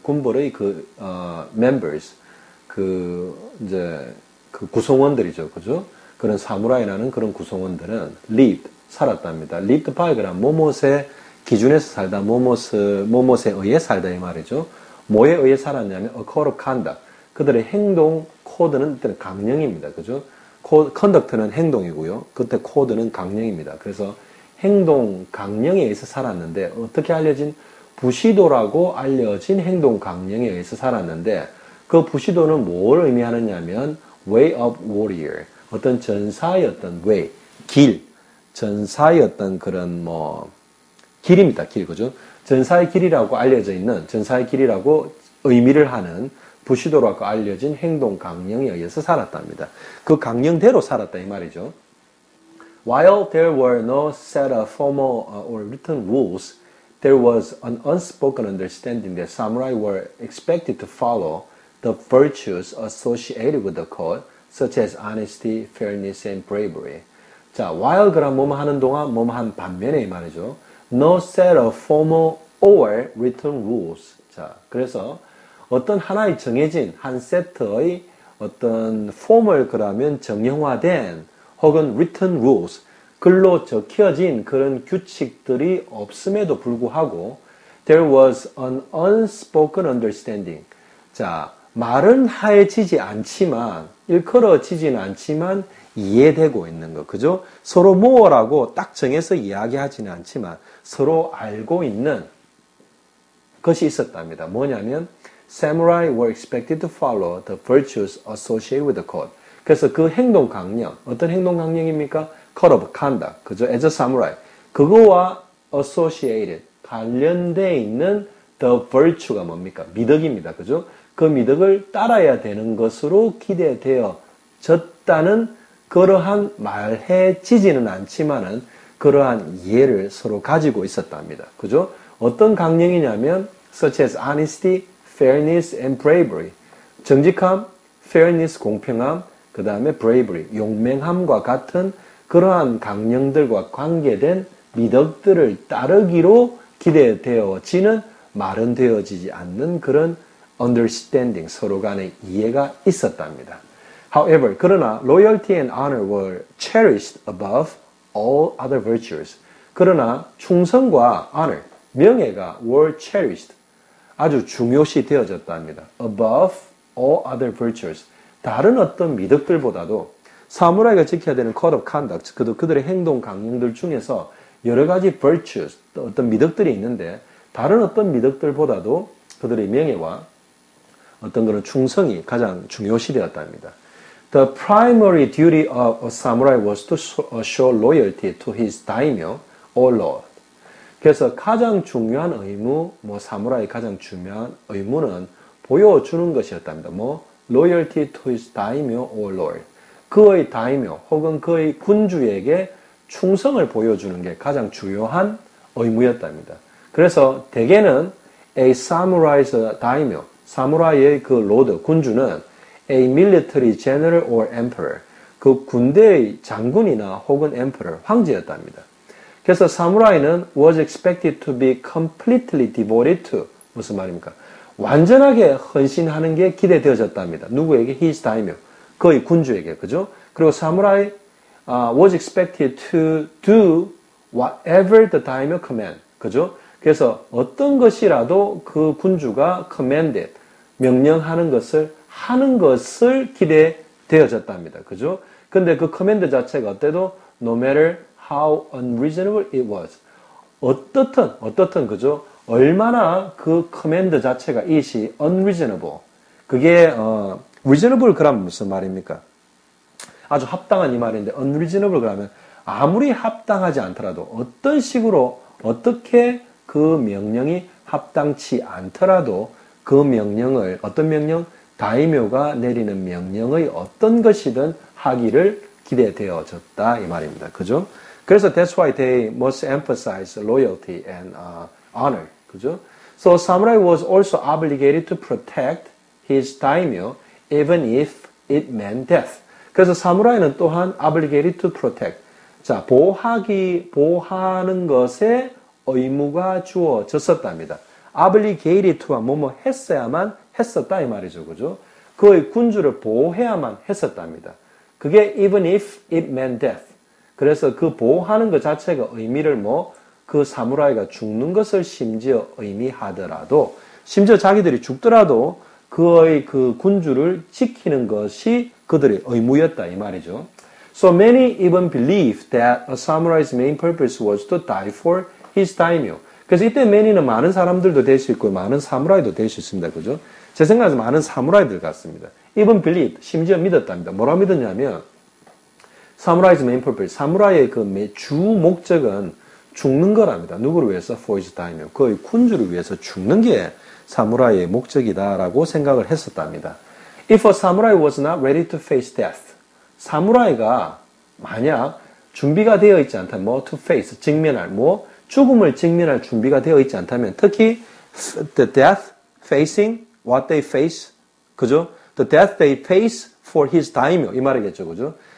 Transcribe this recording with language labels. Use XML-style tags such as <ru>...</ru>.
<ko>군벌의</ko> <en>members.</en> <ko>이제 그 구성원들이죠. 그죠? 그런 사무라이라는 그런 구성원들은</ko> <en>lived,</en> <ko>살았답니다.</ko> <en>lived by</en> <ko>그란 뭐뭇의 기준에서 살다, 뭐뭇에 의해 살다 이 말이죠. 뭐에 의해 살았냐면</ko> <en>a code of conduct.</en> <ko>그들의 행동 코드는 강령입니다. 그죠? conduct는 행동이고요. 그때 코드는 강령입니다. 그래서 행동 강령에 의해서 살았는데 어떻게 알려진 부시도라고 알려진 행동 강령에 의해서 살았는데 그 부시도는 뭘 의미하느냐면</ko> <en>way of warrior,</en> <ko>어떤 전사의 어떤 way, 길, 전사의 어떤 그런 길입니다. 길, 그죠? 전사의 길이라고 알려져 있는, 전사의 길이라고 의미를 하는 부시도라고 알려진 행동 강령에 의해서 살았답니다. 그 강령대로 살았다 이 말이죠.</ko> <en>While there were no set of formal or written rules, there was an unspoken understanding that samurai were expected to follow the virtues associated with the code, such as honesty, fairness, and bravery.</en> <ko>자,</ko> <en>while</en> <ko>그럼 뭐뭐 하는 동안 뭐뭐 한 반면에 이 말이죠.</ko> <en>No set of formal or written rules.</en> <ko>자, 그래서 어떤 하나의 정해진 한 세트의 어떤 formal 그러면 정형화된 혹은</ko> <en>written rules,</en> <ko>글로 적혀진 그런 규칙들이 없음에도 불구하고</ko> <en>there was an unspoken understanding.</en> <ko>자, 말은 하얘지지 않지만, 일컬어지지는 않지만 이해되고 있는 거. 그죠? 서로 뭐라고 딱 정해서 이야기하지는 않지만 서로 알고 있는 것이 있었답니다. 뭐냐면</ko> <en>samurai were expected to follow the virtues associated with the code.</en> <ko>그래서 그 행동 강령, 어떤 행동 강령입니까?</ko> <en>code of conduct.</en> <ko>그죠?</ko> <en>as a samurai.</en> <ko>그거와 associated, 관련되어 있는</ko> <en>the virtue가</en> <ko>뭡니까? 미덕입니다. 그죠? 그 미덕을 따라야 되는 것으로 기대되어졌다는 그러한 말해지지는 않지만은 그러한 이해를 서로 가지고 있었답니다. 그죠? 어떤 강령이냐면</ko> <en>such as honesty, fairness, and bravery.</en> <ko>정직함, fairness, 공평함, 그 다음에 bravery, 용맹함과 같은 그러한 강령들과 관계된 미덕들을 따르기로 기대되어지는 말은 되어지지 않는 그런</ko> <en>understanding,</en> <ko>서로 간의 이해가 있었답니다.</ko> <en>However,</en> <ko>그러나</ko> <en>loyalty and honor were cherished above all other virtues.</en> <ko>그러나 충성과 honor, 명예가</ko> <en>were cherished,</en> <ko>아주 중요시 되어졌답니다.</ko> <en>above all other virtues.</en> <ko>다른 어떤 미덕들보다도 사무라이가 지켜야 되는</ko> <en>code of conduct,</en> <ko>그들의 행동 강령들 중에서 여러 가지 virtues, 어떤 미덕들이 있는데 다른 어떤 미덕들보다도 그들의 명예와 어떤 그런 충성이 가장 중요시 되었답니다.</ko> <en>The primary duty of a samurai was to show loyalty to his daimyo or lord.</en> <ko>그래서 가장 중요한 의무, 사무라이 가장 중요한 의무는 보여주는 것이었답니다.</ko> <en>loyalty to his daimyo or lord.</en> <ko>그의 다이묘 혹은 그의 군주에게 충성을 보여주는 게 가장 중요한 의무였답니다. 그래서 대개는</ko> <en>a samurai's daimyo,</en> <ko>사무라이의 그 로드, 군주는</ko> <en>a military general or emperor,</en> <ko>그 군대의 장군이나 혹은 emperor, 황제였답니다. 그래서 사무라이는</ko> <en>was expected to be completely devoted to,</en> <ko>무슨 말입니까? 완전하게 헌신하는 게 기대되어졌답니다. 누구에게?</ko> <en>his daimyo,</en> <ko>그의 군주에게, 그죠? 그리고 사무라이</ko> <en>was expected to do whatever the daimyo command,</en> <ko>그죠? 그래서 어떤 것이라도 그 군주가 commanded, 명령하는 것을 하는 것을 기대되어졌답니다. 그죠? 근데 그 command 자체가 어때도</ko> <en>no matter how unreasonable it was.</en> <ko>어떻든 그죠? 얼마나 그 command 자체가 이시 unreasonable. 그게 reasonable 그러면 무슨 말입니까? 아주 합당한 이 말인데 unreasonable 그러면 아무리 합당하지 않더라도 어떤 식으로 어떻게 그 명령이 합당치 않더라도 그 명령을 어떤 명령? 다이묘가 내리는 명령의 어떤 것이든 하기를 기대되어졌다 이 말입니다. 그죠? 그래서</ko> <en>that's why they must emphasize loyalty and honor.</en> <ko>그죠?</ko> <en>So samurai was also obligated to protect his daimyo even if it meant death.</en> <ko>그래서 사무라이는 또한</ko> <en>obligated to protect.</en> <ko>자, 보호하는 것에 의무가 주어졌었답니다.</ko> <en>obligated to가</en> <ko>뭐뭐 했어야만 했었다 이 말이죠. 그죠? 그의 군주를 보호해야만 했었답니다.</ko> <en>그게 even if it meant death.</en> <ko>그래서 그 보호하는 것 자체가 의미를 그 사무라이가 죽는 것을 심지어 의미하더라도, 심지어 자기들이 죽더라도 그의 그 군주를 지키는 것이 그들의 의무였다 이 말이죠.</ko> <en>So many even believed that a samurai's main purpose was to die for his daimyo.</en> <ko>그래서 이때 many는 많은 사람들도 될 수 있고 많은 사무라이도 될 수 있습니다. 그죠? 제 생각에서 많은 사무라이들 같습니다.</ko> <en>even believed,</en> <ko>심지어 믿었답니다. 뭐라 믿었냐면 사무라이's</ko> <en>main purpose,</en> <ko>사무라이의 그 주 목적은 죽는 거랍니다. 누구를 위해서?</ko> <en>For his daimyo.</en> <ko>그의 군주를 위해서 죽는 게 사무라이의 목적이다라고 생각을 했었답니다.</ko> <en>If a samurai was not ready to face death,</en> <ko>사무라이가 만약 준비가 되어 있지 않다면 to</ko> <en>face,</en> <ko>직면할, 죽음을 직면할 준비가 되어 있지 않다면, 특히</ko> <en>the death facing what they face, 그죠? The death they face for his daimyo,</en> <ko>이 말이겠죠, 그죠?</ko>